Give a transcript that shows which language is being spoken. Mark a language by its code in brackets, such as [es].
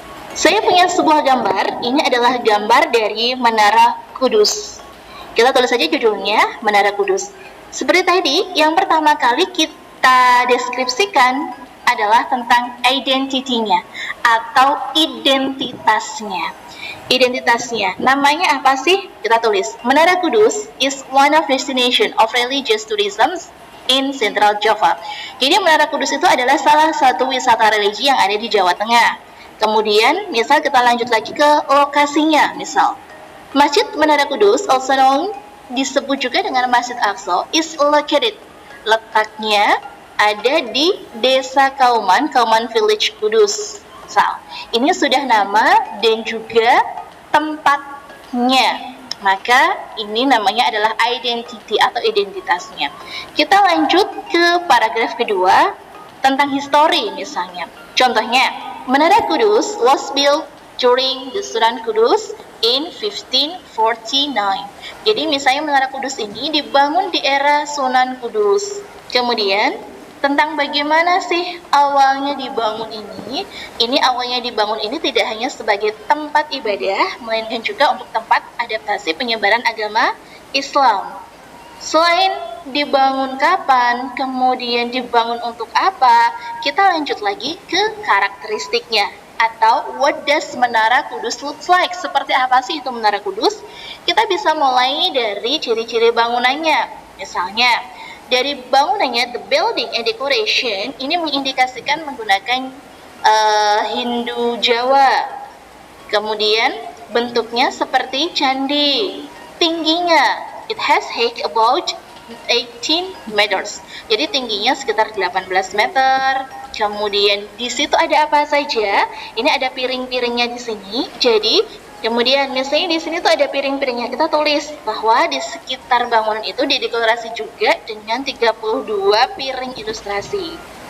[id] Saya punya sebuah gambar, ini adalah gambar dari Menara Kudus. Kita tulis saja judulnya, Menara Kudus. Seperti tadi, yang pertama kali kita deskripsikan adalah tentang identitinya atau identitasnya. Identitasnya, namanya apa sih? [en] Kita tulis, Menara Kudus is one of destination of religious tourism in Central Java. [id] Jadi Menara Kudus itu adalah salah satu wisata religi yang ada di Jawa Tengah. Kemudian, misal kita lanjut lagi ke lokasinya, misal Masjid Menara Kudus, also known, disebut juga dengan Masjid Aqsa, is located, letaknya ada di Desa Kauman, Kauman Village Kudus. Misal, ini sudah nama dan juga tempatnya. Maka ini namanya adalah identity atau identitasnya. Kita lanjut ke paragraf kedua tentang histori misalnya. Contohnya, Menara Kudus was built [en] during the Sunan Kudus in 1549. [id] Jadi misalnya Menara Kudus ini dibangun di era Sunan Kudus. Kemudian tentang bagaimana sih awalnya dibangun ini. Ini awalnya dibangun ini tidak hanya sebagai tempat ibadah, melainkan juga untuk tempat adaptasi penyebaran agama Islam. Selain dibangun kapan, kemudian dibangun untuk apa, kita lanjut lagi ke karakteristiknya. [en] Atau what does Menara Kudus looks like? [id] Seperti apa sih itu Menara Kudus? Kita bisa mulai dari ciri-ciri bangunannya. Misalnya, dari bangunannya, the building and decoration, ini mengindikasikan menggunakan Hindu Jawa. Kemudian, bentuknya seperti candi. [en] Tingginya, it has height about 18 meters. [id] Jadi tingginya sekitar 18 meter. Kemudian di situ ada apa saja? Ini ada piring-piringnya di sini. Jadi kemudian misalnya di sini tuh ada piring-piringnya. Kita tulis bahwa di sekitar bangunan itu didekorasi juga dengan 32 piring ilustrasi.